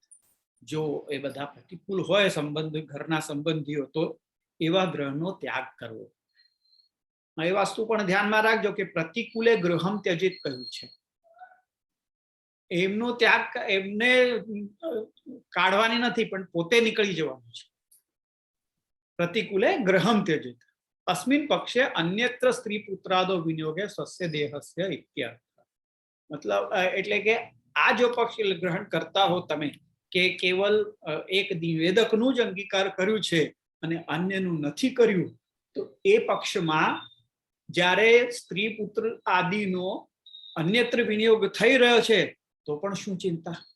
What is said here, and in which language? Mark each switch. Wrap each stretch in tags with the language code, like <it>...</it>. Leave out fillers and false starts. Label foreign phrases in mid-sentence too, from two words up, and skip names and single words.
<gu>જો એ બધા પ્રતિકૂળ હોય સંબંધ, ઘરના સંબંધીઓ, તો એવા ગ્રહનો ત્યાગ કરવો. એ વસ્તુ પણ ધ્યાનમાં રાખજો કે</gu> <sa>प्रतिकूले गृहम त्यजेत</sa> <gu>કહ્યું છે. એમનો ત્યાગ એમને કાઢવાની નથી, પણ પોતે નીકળી જવાનું છે.</gu> <sa>प्रतिकूले ग्रहम त्यजेत अस्मिन् पक्षे अन्यत्र स्त्री पुत्रादो विनियोगे स्वस्य देहस्य इत्यर्थ.</sa> <gu>मतलब એટલે કે આ જો પક્ષ ગ્રહણ કરતા હો તમે કે કેવલ એક નિવેદકનું જ અંગીકાર કર્યું છે અને અન્યનું નથી કર્યું, તો એ પક્ષમાં જ્યારે સ્ત્રી પુત્ર આદિનો અન્યત્ર વિનિયોગ થઈ રહ્યો છે તો પણ શું ચિંતા?</gu>